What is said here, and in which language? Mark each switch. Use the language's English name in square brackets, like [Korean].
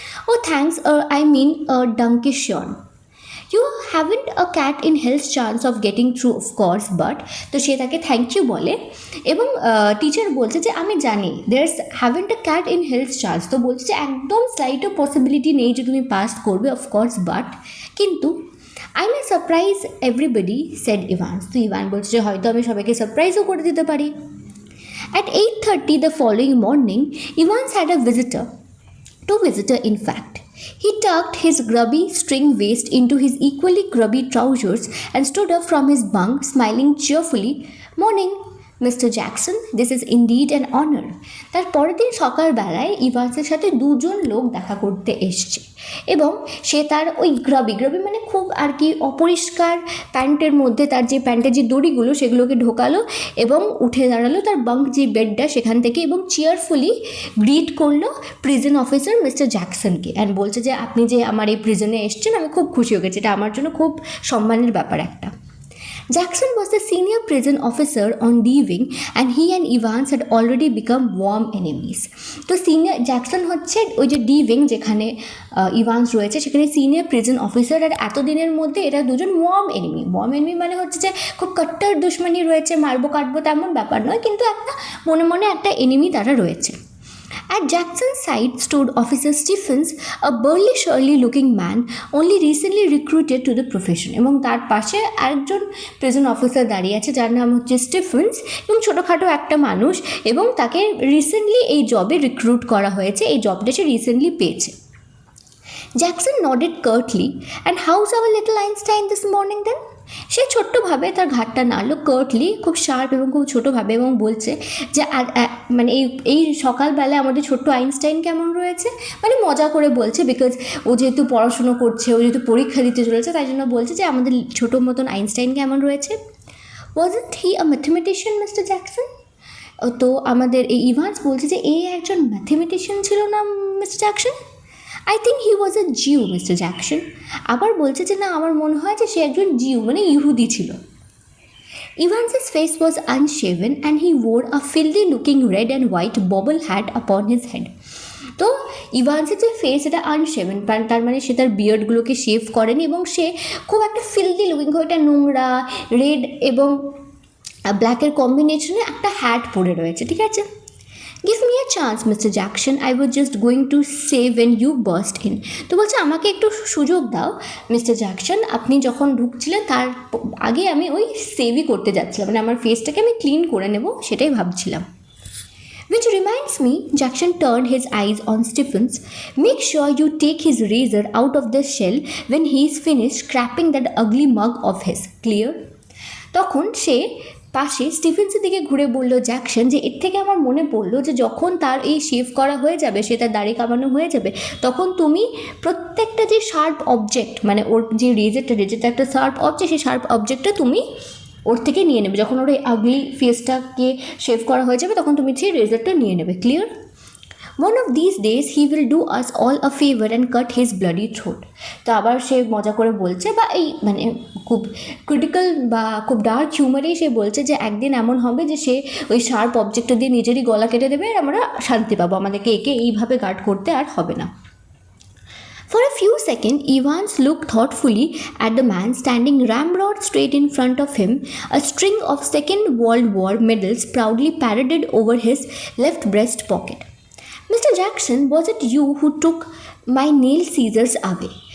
[English] Oh thanks, I mean Dankeschön. You haven't a cat in hell's chance of getting through, of course, but [Bangla] তো সে তাকে thank you বলে, এবং teacher বলছে যে আমি জানি [English] there's haven't a cat in hell's chance, [Bangla] তো বলছে যে একদম স্লাইটও পসিবিলিটি নেই যে তুমি পাস করবে, অফকোর্স, বাট কিন্তু [English] I may surprise everybody, said Evans. [Bangla] তো ইভান বলছে যে হয়তো আমি সবাইকে সারপ্রাইজও করে দিতে পারি। [English] At 8:30 the following morning, Evans had a visitor. Two visitors, in fact. He tucked his grubby string waist into his equally grubby trousers and stood up from his bunk, smiling cheerfully. Morning, Mr. Jackson, this is indeed an honor. [Bangla] তার পরের দিন সকালবেলায় ইভান্সের সাথে দুজন লোক দেখা করতে এসছে এবং সে তার ওই গ্রাবি মানে খুব আর কি অপরিষ্কার প্যান্টের মধ্যে তার যে প্যান্টের যে দড়িগুলো সেগুলোকে ঢোকালো এবং উঠে দাঁড়ালো তার বাঙ্ক যে বেডটা সেখান থেকে এবং চেয়ারফুলি গ্রিট করলো প্রিজন অফিসার মিস্টার জ্যাকসনকে অ্যান্ড বলছে যে আপনি যে আমার এই প্রিজনে এসছেন আমি খুব খুশি হয়ে গেছি, এটা আমার জন্য খুব সম্মানের ব্যাপার একটা। [English] Jackson was the senior prison officer on D wing and he and Evans had already become warm enemies. [Bangla] তো সিনিয়র জ্যাকসন হচ্ছে ওই যে ডি উইং যেখানে ইভান্স রয়েছে সেখানে সিনিয়র প্রিজন অফিসার, আর এতদিনের মধ্যে এরা দুজন ওয়ার্ম এনিমি মানে হচ্ছে যে খুব কট্টার দুশ্মনী রয়েছে, মারবো কাটবো তেমন ব্যাপার নয়, কিন্তু একটা মনে মনে একটা এনিমি তারা রয়েছে। [English] At Jackson's side stood Officer Stephens, a burly, surly-looking man only recently recruited to the profession. [Bangla] এবং তার পাশে আরেকজন প্রিজন অফিসার দাঁড়িয়ে আছে যার নাম হচ্ছে স্টিফেন্স এবং ছোটোখাটো একটা মানুষ এবং তাকে রিসেন্টলি এই জবে রিক্রুট করা হয়েছে, এই জবটা সে রিসেন্টলি পেয়েছে। [English] Jackson nodded curtly. And how's our little Einstein this morning then? [Bangla] সে ছোট্টভাবে তার ঘাটটা নাড়লো, কার্টলি, খুব শার্প এবং খুব ছোটোভাবে, এবং বলছে যে মানে এই সকালবেলায় আমাদের ছোট্ট আইনস্টাইন কেমন রয়েছে, মানে মজা করে বলছে, বিকজ ও যেহেতু পড়াশুনো করছে, ও যেহেতু পরীক্ষা দিতে চলেছে, তাই জন্য বলছে যে আমাদের ছোটো মতন আইনস্টাইন কেমন রয়েছে। [English] Wasn't he a mathematician mister Jackson? [Bangla] তো আমাদের এই ইভান্স বলছে যে এই একজন ম্যাথমেটিশিয়ান ছিল না mister Jackson? [English] I think he was a Jew, Mr. Jackson. [Bangla] আবার বলছে যে না আমার মনে হয় যে সে একজন জিউ মানে ইহুদি ছিল। [English] Evans's face was unshaven and he wore a filthy looking red and white bobble hat upon his head. [Bangla] তো ইভান্সের যে ফেস এটা আনশেভেন, তার মানে সে তার বিয়ার্ডগুলোকে শেভ করেনি এবং সে খুব একটা ফিল্দি লুকিং, খুব একটা নোংরা রেড এবং ব্ল্যাকের কম্বিনেশনে একটা হ্যাট পরে রয়েছে, ঠিক আছে। [English] Give me a chance, Mr. Jackson. I was just going to say when you burst in. [Bangla] তো বলছে আমাকে একটু সুযোগ দাও মিস্টার জ্যাকসন, আপনি যখন ঢুকছিলেন তার আগে আমি ওই সেভই করতে যাচ্ছিলাম, মানে আমার ফেসটাকে আমি ক্লিন করে নেব সেটাই ভাবছিলাম। [English] Which reminds me, Jackson turned his eyes on Stephens. Make sure you take his razor out of the shell when he's finished scrapping that ugly mug of his. Clear? [Bangla] তখন সে পাশে স্টিফেন্সের দিকে ঘুরে বলল জ্যাকসন যে এর থেকে আমার মনে পড়লো যে যখন তার এই শেভ করা হয়ে যাবে, সে তার দাড়ি কামানো হয়ে যাবে, তখন তুমি প্রত্যেকটা যে শার্প অবজেক্ট, মানে ওর যে রেজারটা একটা শার্প অবজেক্ট, সেই শার্প অবজেক্টটা তুমি ওর থেকে নিয়ে নেবে। যখন ওর এই আগলি ফেসটাকে শেভ করা হয়ে যাবে তখন তুমি সেই রেজারটা নিয়ে নেবে। Clear? [English] One of these days he will do us all a favor and cut his bloody throat. [Bangla] তো আবার সে মজা করে বলছে, বা এই মানে খুব ক্রিটিক্যাল বা খুব ডার্ক হিউমারেই সে বলছে যে একদিন এমন হবে যে সে ওই শার্প অবজেক্টটা দিয়ে নিজেরই গলা কেটে দেবে আর আমরা শান্তি পাবো, আমাদেরকে একে এইভাবে গার্ড করতে আর হবে না। [English] For a few seconds, Evans looked thoughtfully at the man standing ramrod straight in front of him, a string of Second World War medals proudly paraded over his left breast pocket. Mr. Jackson, was it you who took my nail scissors away?